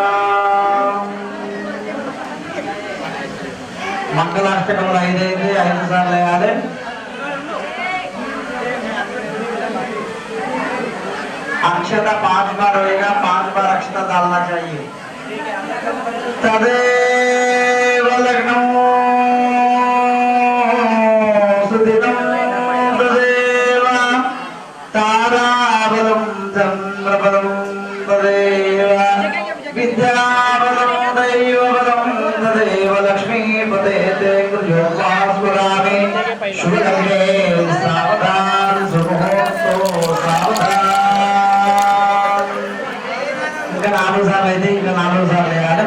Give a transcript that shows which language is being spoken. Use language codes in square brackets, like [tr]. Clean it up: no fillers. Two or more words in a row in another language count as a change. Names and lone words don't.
[te] मंगलाष्टकमुలు 5 సార్లు వేయాలి. [hi] अक्षत 5 बार होएगा, 5 बार अक्षता डालना चाहिए। [sa] तदेव लग्नो सुदिनं तदेव ताराबलं चन्द्रबलं तदेव विद्याबलं दैवबलं तदेव लक्ष्मीपते ते गुरुवास्वरामि शुभलग्ने सावधान सुमुहूर्तो सावधान। [te] ఇంకా 4 సార్లు అయితే ఇంకా 4 సార్లు వేయాలి.